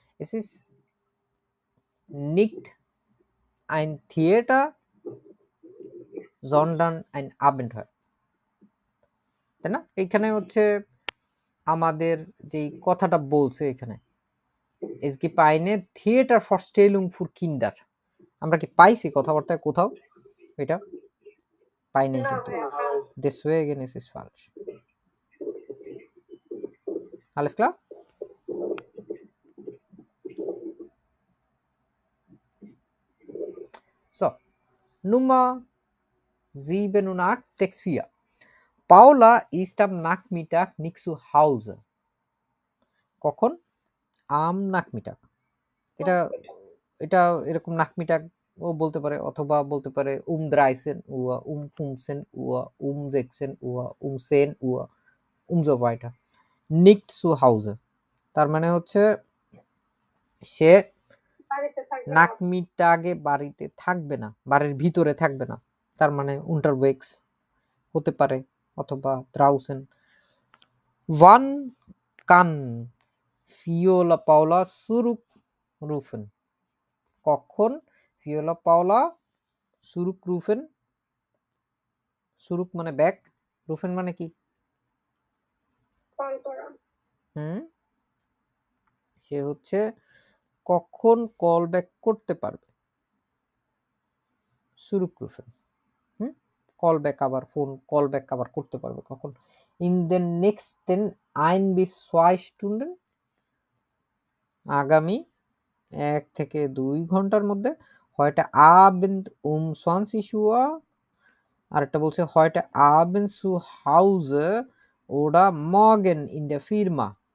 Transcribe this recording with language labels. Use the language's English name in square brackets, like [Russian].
[German] এস ইস নিক্ট আইন থিয়েটার জন্ডান আইন আবেন্টয়ার, [Bangla] তাই না? এইখানে হচ্ছে আমাদের যেই কথাটা বলছে এখানে [German] es gibt eine Theatervorstellung für Kinder, [Bangla] আমরা কি পাইছি কথাবার্তায় কোথাও এটা? পাই নাই কিন্তু, [German] deswegen ist es falsch. Alles klar? So, Nummer 7 und 8, Text 4. Paula ist am Nachmittag nicht zu Hause. [Bangla] কখন? [German] am Nachmittag. [Bangla] এটা এরকম Nachmittag ও বলতে পারে, অথবা বলতে পারে 13 Uhr, 15 Uhr, 16 Uhr, 10 Uhr [German] und so weiter. [Bangla] Nicht zu Hause, তার মানে হচ্ছে সে নাকমিটাগে বাড়িতে থাকবে না, বাড়ির ভিতরে থাকবে না, তার মানে unterwegs হতে পারে, অথবা draußen. [German] Wann kann Viola Paula zurückrufen? কখন Viola Paula zurückrufen? [Bangla] zurück মানে ব্যাক, rufen মানে কি? সে হচ্ছে কখন কল ব্যাক করতে পারবে, zurückrufen, কল ব্যাক, আবার ফোন কল ব্যাক আবার করতে পারবে কখন? [German] in den nächsten 1 bis 2 Stunden, [Bangla] আগামী 1 থেকে 2 ঘন্টার মধ্যে। [German] heute Abend 20 Uhr, [Bangla] আর একটা বলছে [German] heute Abend zu Hause oder morgen in der Firma.